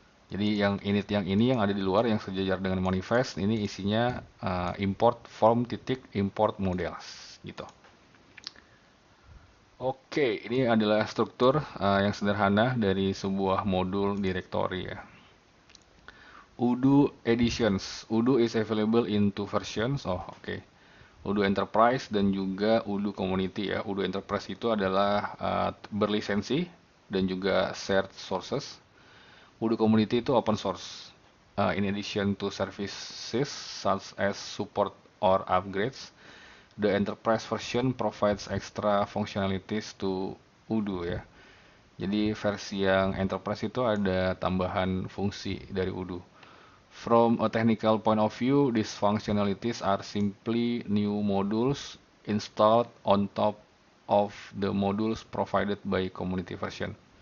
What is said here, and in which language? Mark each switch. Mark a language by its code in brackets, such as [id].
[id] Jadi yang init yang ini yang ada di luar yang sejajar dengan manifest ini isinya import from titik import models gitu. Oke, ini adalah struktur yang sederhana dari sebuah modul directory ya. [en] Udo editions. Udo is available in two versions. Oke. [id] Odoo Enterprise dan juga Odoo Community ya. Odoo Enterprise itu adalah berlisensi dan juga shared sources. Odoo Community itu open source. [en] In addition to services such as support or upgrades, the enterprise version provides extra functionalities to Odoo ya. [id] Jadi versi yang enterprise itu ada tambahan fungsi dari Odoo. [en] From a technical point of view, these functionalities are simply new modules installed on top of the modules provided by community version.